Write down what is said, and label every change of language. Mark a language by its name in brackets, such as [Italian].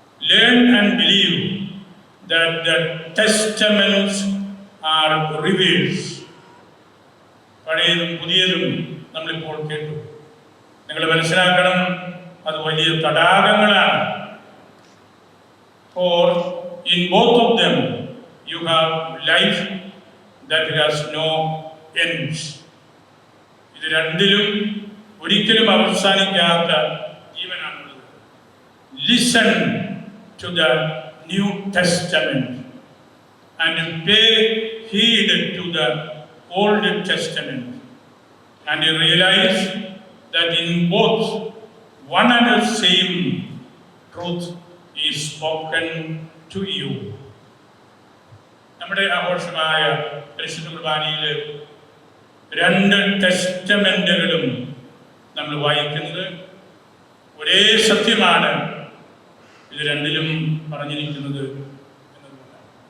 [English] Learn and believe that the testaments are reveals. [Malayalam] പഴയതും പുതിയതും നമ്മളിപ്പോൾ കേട്ടു. നിങ്ങൾ മനസ്സിലാക്കണം, അത് വലിയ തടാകങ്ങളാണ്. [English] For in both of them you have life that has no ends. [Malayalam] ഇത് രണ്ടിലും ഒരിക്കലും അവസാനിക്കാത്ത ജീവനാണുള്ളത്. [English] Listen to the New Testament and pay heed to the Old Testament and realize that in both one and the same truth is spoken to you. [Malayalam] നമ്മുടെ ആഘോഷമായ പരിശുദ്ധ കുർബാനയിൽ രണ്ട് ടെസ്റ്റമെന്റുകളും നമ്മൾ വായിക്കുന്നത് ഒരേ സത്യമാണ് ഇത് രണ്ടിലും പറഞ്ഞിരിക്കുന്നത് എന്നതുകൊണ്ടാണ്.